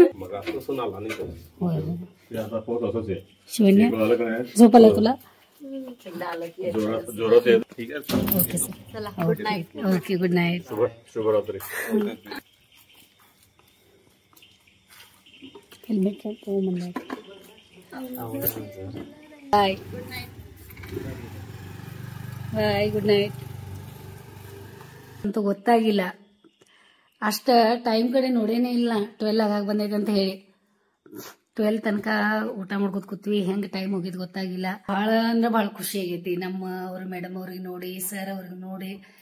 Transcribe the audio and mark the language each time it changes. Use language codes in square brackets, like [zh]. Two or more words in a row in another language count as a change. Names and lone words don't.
[mr] शिवण्या झोपाला तुला जोरात येत. ठीक आहे, [en] OK sir. OK good night. [mr] शुभरात्री. [kn] ಹೆಲ್ಮೆಟ್ ತಗೊಂಬಂದ [en] bye bye good night [kn] ಅಂತ ಗೊತ್ತಾಗಿಲ್ಲ ಅಷ್ಟ ಟೈಮ್ ಕಡೆ ನೋಡೇನೇ ಇಲ್ಲ 12 ಆಗಾಗ ಬಂದೈತೆ ಅಂತ ಹೇಳಿ 12 ತನಕ ಊಟ ಮಾಡ್ಕೊತ ಕೂತ್ವಿ ಹೆಂಗ್ ಟೈಮ್ ಹೋಗಿದ್ ಗೊತ್ತಾಗಿಲ್ಲ ಬಹಳ ಅಂದ್ರೆ ಬಹಳ ಖುಷಿ ಆಗೈತಿ ನಮ್ಮ ಅವ್ರ ಮೇಡಮ್ ಅವ್ರಿಗೆ ನೋಡಿ ಸರ್ ಅವ್ರಿಗೆ ನೋಡಿ